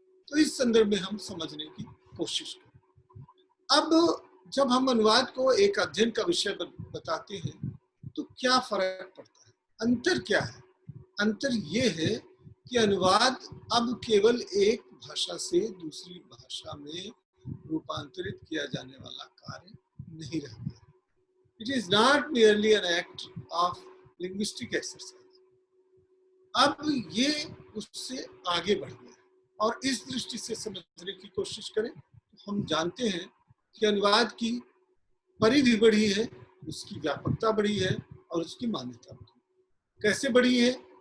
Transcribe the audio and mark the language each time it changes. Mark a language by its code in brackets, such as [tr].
[hi] तो इस संदर्भ में हम समझने की कोशिश करें। अब जब हम अनुवाद को एक अध्ययन का विषय बताते हैं तो क्या फर्क पड़ता है, अंतर क्या है? अंतर ये है कि अनुवाद अब केवल एक भाषा से दूसरी भाषा में रूपांतरित किया जाने वाला कार्य नहीं रह गया। [en] It is not merely an act of linguistic exercise. [hi] अब ये उससे आगे बढ़ गया और इस दृष्टि से समझने की कोशिश करें तो हम जानते हैं कि अनुवाद की परिधि बढ़ी है, उसकी व्यापकता बढ़ी है और उसकी मान्यता बढ़ी। कैसे बढ़ी है?